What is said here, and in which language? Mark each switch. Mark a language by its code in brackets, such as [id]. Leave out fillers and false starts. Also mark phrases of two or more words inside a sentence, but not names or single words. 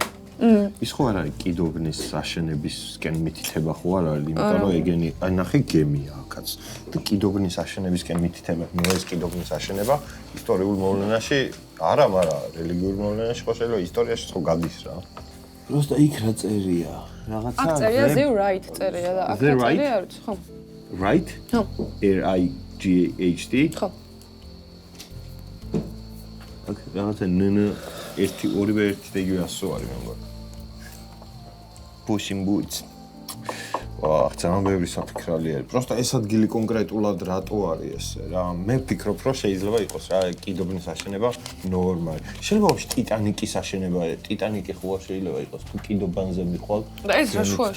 [ka] ის ხო არ არის კიდობნის აშენებისკენ მითითება ხო არ არის, იმიტომ რომ ეგენი, აი ნახე გემია აქაც. და კიდობნის აშენებისკენ მითითება, ეს კიდობნის აშენება ისტორიულ მოვლენაში არა, მაგრამ რელიგიურ მოვლენაში ხო შეიძლება ისტორიაში ხო გადის რა. просто იქ რა წერია? რაღაცა აქ წერია [en] the right [ka] წერია და აქ წერია არის, ხო? right? ხო. R I G H T. ხო. აქ რაღაცა ნ ერთი ორივე ერთი და იგივე ასო არის მე მგონი. [en] Pushing boots. [ka] ვაჰ, ძალიან ბევრი საფიქრალი არის. Просто ეს ადგილი კონკრეტულად რატო არის ესე რა? მე ვფიქრობ, რომ შეიძლება იყოს რა კიდობნის აშენება ნორმალი. შეიძლება ვაფშე ტიტანიკის აშენება, ტიტანიკი ხო შეიძლება იყოს თუ კიდობანზე მიხვალ. და ეს რა შუაში?